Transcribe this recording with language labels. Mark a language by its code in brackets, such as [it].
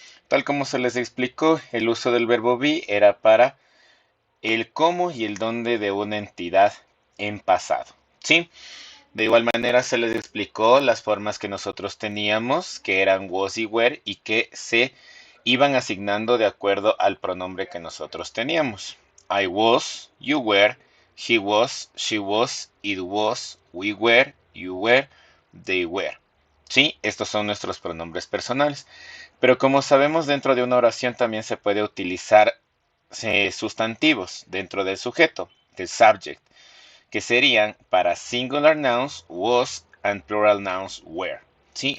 [es] Tal como se les explicó, el uso del verbo be era para el cómo y el dónde de una entidad en pasado. ¿Sí? De igual manera se les explicó las formas que nosotros teníamos, que eran was y were, y que se iban asignando de acuerdo al pronombre que nosotros teníamos. [en] I was, you were, he was, she was, it was, we were, you were, they were. [es] Sí, estos son nuestros pronombres personales. Pero como sabemos, dentro de una oración también se puede utilizar sustantivos dentro del sujeto, del subject, que serían para [en] singular nouns was and plural nouns were. [es] ¿Sí?